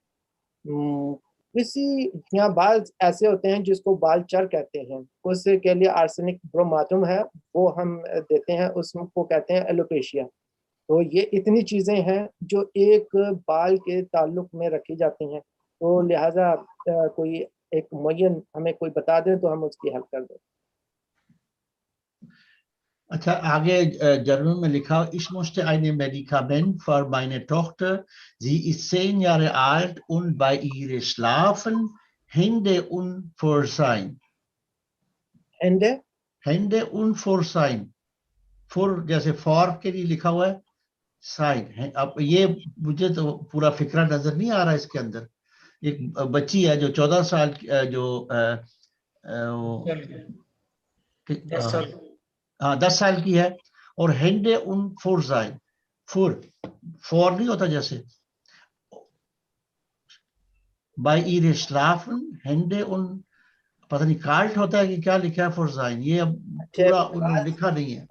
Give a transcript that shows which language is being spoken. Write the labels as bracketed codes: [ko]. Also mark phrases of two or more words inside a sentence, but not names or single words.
[ur] کسی یہاں بال ایسے ہوتے ہیں جس کو بال چر کہتے ہیں, اس کے لیے آرسینک بروماتم ہے وہ ہم دیتے ہیں, اس کو کہتے ہیں ایلوپیشیا. تو یہ اتنی چیزیں ہیں جو ایک بال کے تعلق میں رکھی جاتی ہیں, تو لہٰذا کوئی ایک معین ہمیں کوئی بتا دیں تو hم اس کی حل کر دیں. اچھا آگے جرمن میں لکھا, [de] ich musste ein Medikament für meine Tochter, sie ist 10 Jahre alt und bei ihr schlafen Hände unversehen. Hände unversehen. [ur] فور جیسے فور کے لیے لکھا ہوا ہے, سائن. اب یہ مجھے تو پورا فکرہ نظر نہیں آ رہا اس کے اندر. ایک بچی ہے جو 14 سال جو 10 سال ہاں 10 سال کی ہے. और [de] Hände un versehen, [ur] فور نہیں ہوتا جیسے, [de] bei ihr schlafen Hände un, [ur] پتا نہیں کارٹ ہوتا ہے کہ کیا لکھا ہے فورزائن، یہ اب پورا انہوں نے لکھا نہیں ہے.